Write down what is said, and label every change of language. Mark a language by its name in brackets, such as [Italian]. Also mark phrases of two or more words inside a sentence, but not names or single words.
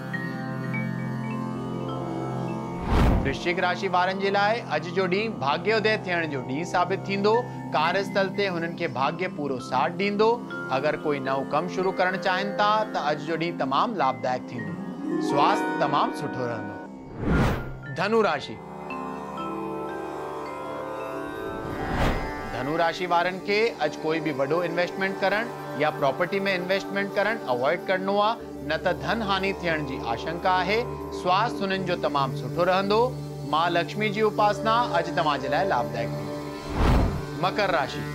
[Sindhi] वृश्चिक राशि वारनि जे लाइ अॼु जो ॾींहुं भाग्योदय थियण जो ॾींहुं साबित थींदो। कार्यस्थल ते हुननि खे भाग्य पूरो साथ ॾींदो। अगर कोई नओं कम शुरू करण चाहिनि था त अॼु जो ॾींहुं तमामु लाभदायक थींदो। स्वास्थ्य तमामु सुठो रहंदो। धनु राशि। धनु राशि वारनि खे अॼु कोई भी वॾो इन्वेस्टमेंट करण या प्रॉपर्टी में इन्वेस्टमेंट करण अवॉइड करणो आहे, न त धन हानि थियण जी आशंका आहे। स्वास्थ्य हुननि जो तमामु सुठो रहंदो। मां लक्ष्मी जी उपासना अॼु तव्हां जे लाइ लाभदायक थींदी। मकर राशि।